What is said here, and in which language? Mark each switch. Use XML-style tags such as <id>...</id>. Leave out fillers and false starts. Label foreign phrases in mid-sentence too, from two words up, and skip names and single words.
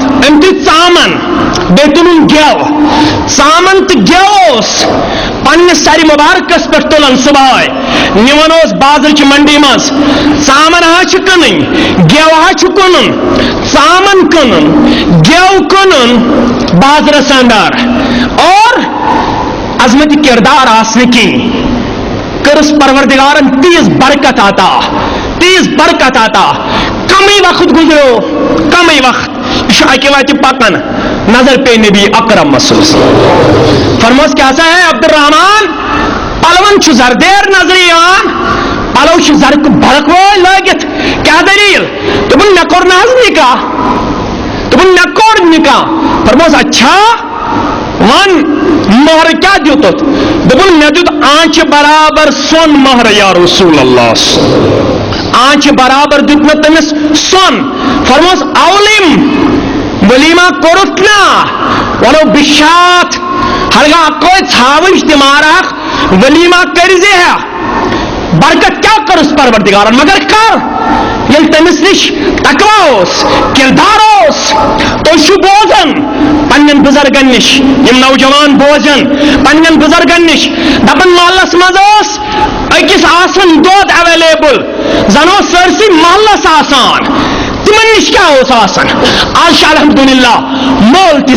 <ks>أمۍ تُلۍ ژامن بیٚیہِ تُلُن گٮ۪و ژامن تہٕ گٮ۪و اوس پننِس سرِ مبارکس پٮ۪ٹھ تُلان صبحٲے نِوان اوس بازرٕچہِ منڈی منٛز ژامن ہا چھِ کٕنٕنۍ گٮ۪و ہا چھُ کٕنُن ژامن کٕنُن گٮ۪و کٕنُن بازرس اندر اور عظمت کردار آسنہٕ کِہیٖنۍ کٔرٕس پروردگارن تیٖژ برکت عطا کمٕے وقت گُزریو کم وقت یہ اکہ وتہ پکان نظر پہ نبی اکرم محسوس فرموس کیا سا ہے عبد الرحمان پلون زردیر نظر یوان پلو زرک برق وول لگت کیا دلیل دپن مے کور نہ نکاح دپن مے کور نکاح فرموس اچھا ون مہر کیا دیتت دپن مے دیت آنچ برابر سون مہر</ks> <ar>یا رسول اللہ</ar> <ks>آنچ برابر دیت مے تمس سون فرموس اولم ولیمہ کورت نا ولو بشات ہرگاہ کوئی ژھاوٕج تہِ مارہکھ ولیمہ کرزِ ہے برکت کیا کر اس پروردگارن مگر کر یل تمس نش تقوا کردار تھی بوزان پنن بزرگن نش یم نوجوان بوزان پنن بزرگن نش دپن محلس مز اکس آسان دود اویلیبل زن سرسی محلس آسان تمن نش کیا آسان آج الحمدللہ مول تہ</ks>